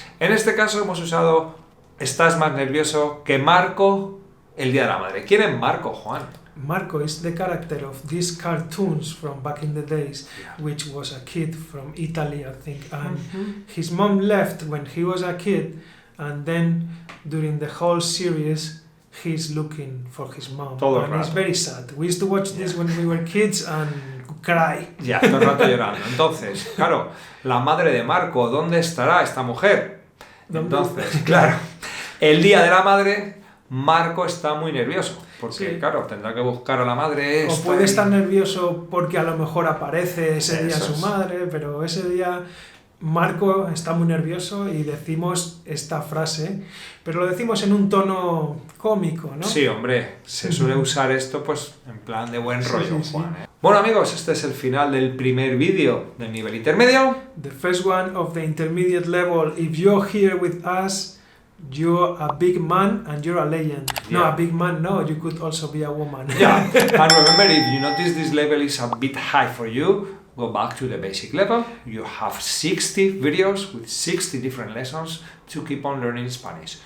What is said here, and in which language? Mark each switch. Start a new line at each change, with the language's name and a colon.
Spanish: En este caso hemos usado estás más nervioso que Marco el Día de la Madre. ¿Quién es Marco, Juan?
English: Marco is the character of these cartoons from back in the days, which was a kid from Italy, I think, and his mom left when he was a kid, and then during the whole series he's looking for his mom.
Spanish: Todo el
English: and
Spanish: rato.
English: it's very sad. We used to watch this when we were kids and cry.
Spanish: Ya, todo el rato llorando. Entonces, claro, la madre de Marco, ¿dónde estará esta mujer? Entonces, claro, el Día de la Madre, Marco está muy nervioso. Porque, claro, tendrá que buscar a la madre. O puede estar nervioso porque a lo mejor aparece ese día su madre, pero ese día Marco está muy nervioso y decimos esta frase, pero lo decimos en un tono cómico, ¿no? Sí, hombre, se suele usar esto pues en plan de buen rollo, Juan, ¿eh? Bueno, amigos, este es el final del primer vídeo del nivel intermedio.
English: The first one of the intermediate level. If you're here with us, you're a big man and you're a legend. No, a big man, no, you could also be a woman. Yeah, and remember, if you notice this level is a bit high for you, go back to the basic level. You have 60 videos with 60 different lessons to keep on learning Spanish.